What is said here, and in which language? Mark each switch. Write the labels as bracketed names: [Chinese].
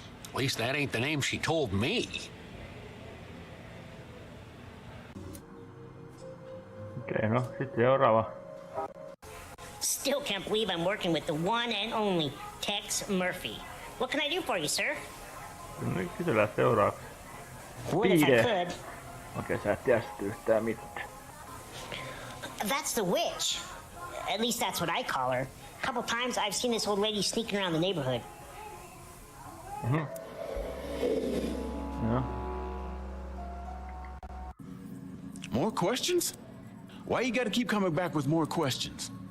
[English] At least that ain't the name she told me. [Finnish] Okei, no sit seuraava. [English] Still can't believe I'm working with the one and only Tex Murphy. What can I do for you, sir? [Finnish] Nyt kysellään seuraavaksi. [English] What if I could? [Finnish] Okei, sä et tiedä sit yhtään mitään. [English] That's the witch. At least that's what I call her. A couple times I've seen this old lady sneaking around the neighborhood. Yeah. More questions? Why you gotta keep coming back with more questions?